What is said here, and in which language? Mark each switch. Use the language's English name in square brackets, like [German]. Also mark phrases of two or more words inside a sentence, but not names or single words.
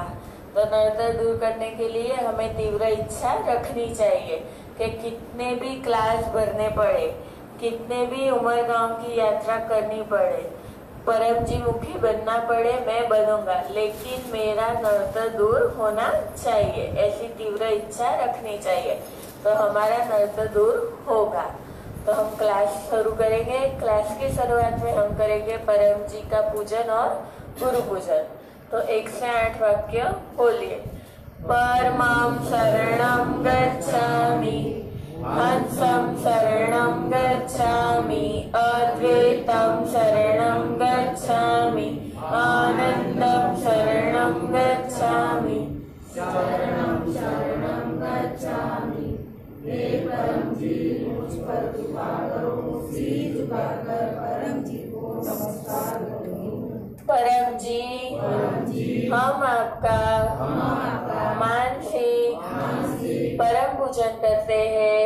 [Hindi] तो नड़तर दूर करने के लिए हमें तीव्र इच्छा रखनी चाहिए कि कितने भी क्लास भरने पड़े, कितने भी उमर गांव की यात्रा करनी पड़े, परम जी मुखी बनना पड़े, मैं बनूंगा, लेकिन मेरा नड़तर दूर होना चाहिए। ऐसी तीव्र इच्छा रखनी चाहिए तो हमारा नड़तर दूर होगा। तो हम क्लास शुरू करेंगे। क्लास की शुरुआत में हम करेंगे परम जी का पूजन और गुरु पूजन। तो 1 से 8 वाक्य बोलिए। [Sanskrit] परमं शरणं गच्छामि, हंसं शरणं गच्छामि, अद्वैतं शरणं गच्छामि, आनंदं शरणं गच्छामि, शरणं शरणं गच्छामि। [Hindi] हे परम जी, मुझ पर कृपा करो। सिर झुकाकर परम जी को नमस्कार करूं। परम जी, हम आपका मानसिक परम पूजन करते हैं।